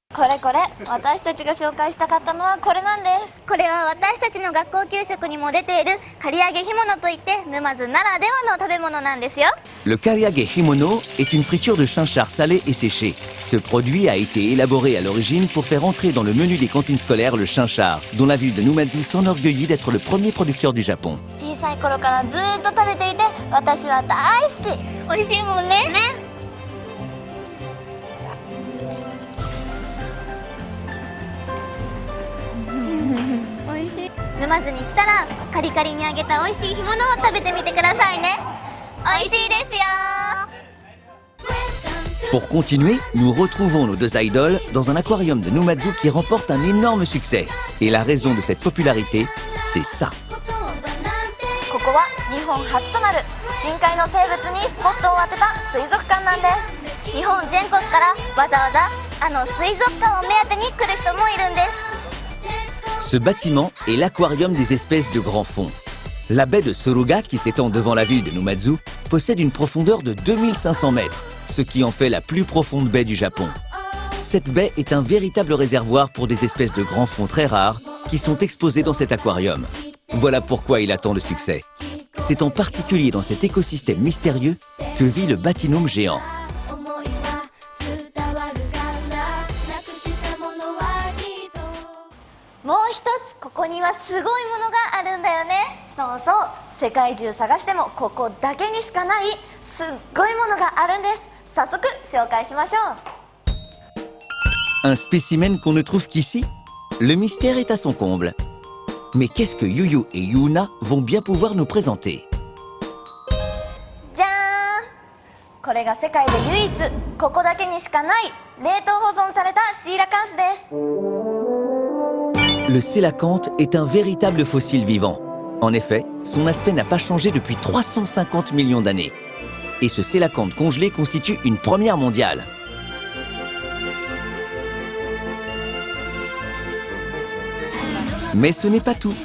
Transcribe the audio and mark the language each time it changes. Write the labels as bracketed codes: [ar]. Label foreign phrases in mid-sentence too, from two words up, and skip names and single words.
[ja] れこれ私たちが紹介したかったのはこれなんです。これは私たちの学校給食にも出ている刈り上げ干物といって沼津ならではの食べ物なんですよ。 [fr] Le kariage himono est une friture de chinchard salé et séché. Ce produit a été élaboré à l'origine pour faire entrer dans le menu des cantines scolaires le chinchard, dont la ville de Numazu s'enorgueillit d'être le premier producteur du Japon. [ja] 小さい頃からずーっと食べていて私は大好き。美味しいもんね。美味しい。沼津に来たらカリカリに揚げた美味しい干物を食べてみてくださいね。美味しいですよ。 [fr] Pour continuer, nous retrouvons nos deux idoles dans un aquarium de Numazu qui remporte un énorme succès. Et la raison de cette popularité, c'est ça. [ja] ここは日本初となる深海の生物にスポットを当てた水族館なんです。日本全国からわざわざあの水族館を目当てに来る人もいるんです。 [fr] Ce bâtiment est l'aquarium des espèces de grand fond. La baie de Suruga, qui s'étend devant la ville de Numazu, possède une profondeur de 2500 mètres, ce qui en fait la plus profonde baie du Japon. Cette baie est un véritable réservoir pour des espèces de grands fonds très rares qui sont exposées dans cet aquarium. Voilà pourquoi il a tant de succès. C'est en particulier dans cet écosystème mystérieux que vit le Batinome géant. [ja] もう一つここにはすごいものがあるんだよね。そうそう、世界中探してもここだけにしかないすっごいものがあるんです。早速紹介しましょう。 [fr] Un spécimen qu'on ne trouve qu'ici? Le mystère est à son comble. Mais qu'est-ce que Yuyu et Yuna vont bien pouvoir nous présenter? [ja] じゃーん、これが世界で唯一ここだけにしかない冷凍保存されたシーラカンスです。 [fr] Le sélacanthe est un véritable fossile vivant. En effet, son aspect n'a pas changé depuis 350 millions d'années. Et ce sélacanthe congelé constitue une première mondiale. Mais ce n'est pas tout.